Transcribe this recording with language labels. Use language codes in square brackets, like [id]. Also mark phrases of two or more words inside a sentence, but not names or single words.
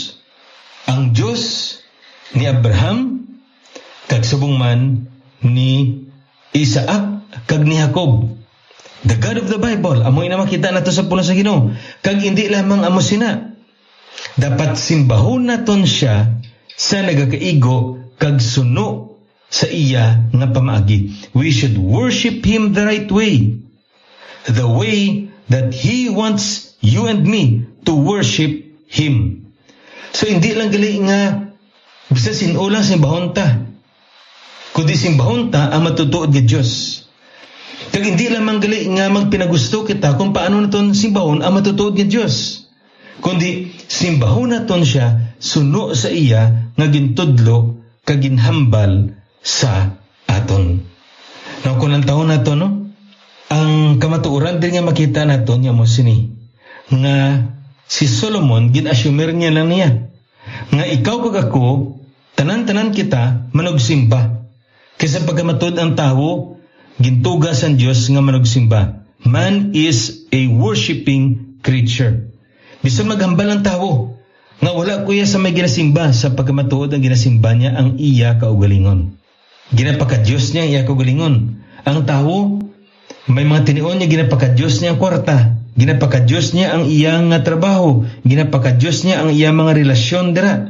[hil] Ang Dios ni Abraham kag subong man ni Isaac kag ni Jacob. [en] The God of the Bible, [hil] amoy na makita nato sa pulo sa Ginoo. Kag hindi lamang amo sina. Dapat simbahon naton siya sa nagakaigo kag suno sa iya nga pamaagi. [en] We should worship Him the right way. The way that He wants you and me to worship Him. [hil] So hindi lang gali nga bisa sinulang simbahon ta. Kundi simbahon ta ang matutuod ni Diyos. Kag hindi lamang gali nga magpinagusto kita kung paano naton simbahon ang matutuod ni Diyos. Kundi simbahon naton siya suno sa iya nga gintudlo kag ginhambal sa aton. Now kung ang taon nato no, ang kamatuoran din nga makita naton nga mo sini nga si Solomon gin-assumer niya lang niya nga ikaw kag ako tanan-tanan kita manugsimba. Kaysa pagkamatod ang tao gintugas ang Diyos nga manugsimba. [en] Man is a worshiping creature. [hil] Bisan maghambal ang tao nga wala kuya sa may ginasimba sa pagkamatuod ang ginasimba niya ang iya kaugalingon. Ginapaka-Diyos niya ang iya kaugalingon. Ang tao may mga tinion niya ginapaka-Diyos niya ang kwarta. Ginapaka-Diyos niya ang iyang trabaho. Ginapaka-Diyos niya ang iyang mga relasyon dira.